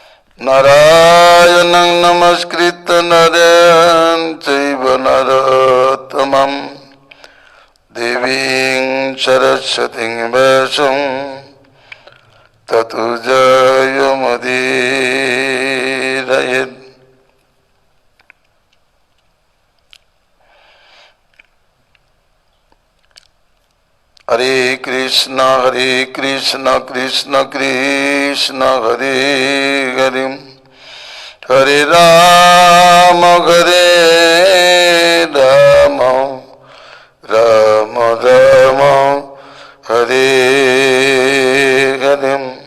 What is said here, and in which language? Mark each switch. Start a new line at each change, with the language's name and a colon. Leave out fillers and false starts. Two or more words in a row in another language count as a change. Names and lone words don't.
Sanskrit: নারায়ণং নমস্কৃত্য নরং চৈব নরোত্তমং দেবীং সরস্বতীং ব্যাসং ততো জয়মুদীরয়েৎ। হরে কৃষ্ণ কৃষ্ণ কৃষ্ণ হরে হরে, হরে রাম রাম রাম হরে হরে।